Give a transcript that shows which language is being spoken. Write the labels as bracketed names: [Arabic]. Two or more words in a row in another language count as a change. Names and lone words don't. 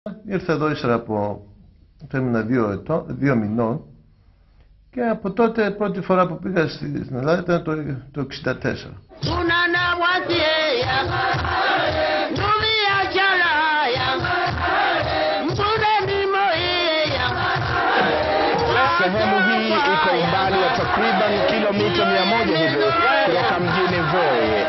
[Greek] Ήρθα εδώ ύστερα από έμεινα 2 μηνών και από τότε πρώτη φορά που πήγα στην Ελλάδα ήταν το 1964. [Swahili] Sehemu hii iko umbali wa takriban kilomita 100 hivi kutoka mjini Voi.